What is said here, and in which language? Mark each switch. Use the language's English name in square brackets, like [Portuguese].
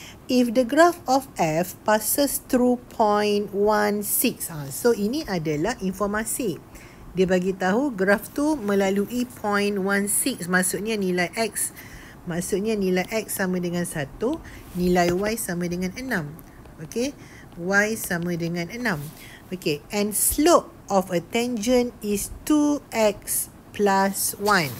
[English] if the graph of f passes through point 16. [Malay] So ini adalah informasi. Dia bagi tahu graf tu melalui point 16, maksudnya nilai x. Maksudnya nilai x sama dengan 1, nilai y sama dengan 6. Okey, y sama dengan 6. [English] Okey, and slope of a tangent is 2x plus 1.